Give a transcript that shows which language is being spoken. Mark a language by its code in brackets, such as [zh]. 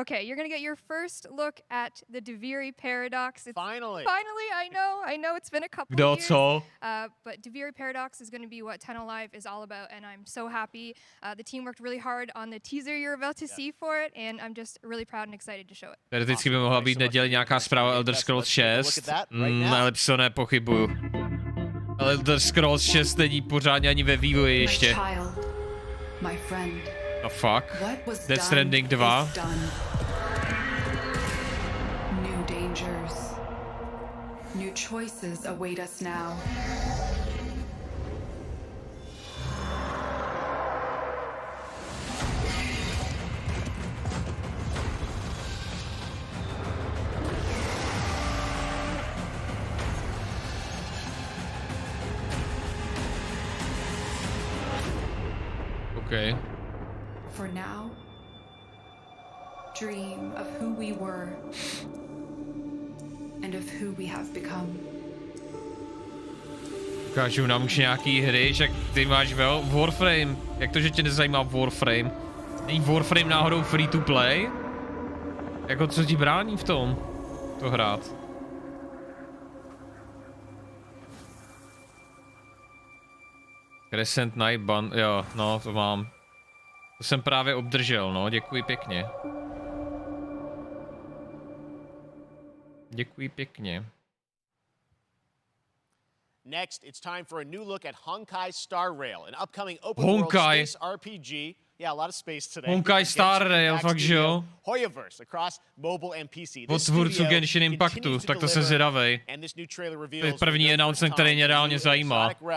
[en] Okay, you're gonna get your first look at the Duviri paradox. Finally, I know it's been a couple years. But Duviri paradox is gonna be what 10 Alive is all about, and I'm so happy. The team worked really hard on the teaser you're about to see for it, and I'm just really proud and excited to show it. [cs] Teoreticky by mohla být neděli nějaká zpráva Elder Scrolls 6, ale to nepochybuju. Elder Scrolls 6 není pořádně ani ve vývoji ještě. [en] The fuck? Death Stranding 2? New dangers. New choices await us now. Okay. For now, dream of who we were and of who we have become. [cs] Ukážu nám už nějaký hry, že ty máš Warframe. Jak to, že tě nezajímá Warframe? Není Warframe náhodou free to play? Jako co ti brání v tom? To hrát? Crescent Night Band, jo, no to mám. To jsem právě obdržel, no, děkuji pěkně. Děkuji pěkně. [en] Next, it's time for a new look at Honkai Star Rail, an upcoming open world space RPG Yeah, a lot of space today. [cs] Honkai Star Rail, fakt že jo. [en] Hoyoverse across mobile and PC. [cs] Od tvůrců Genshin Impactu, tak to jsem zvědavej. To je první announcement, který mě reálně zajímá.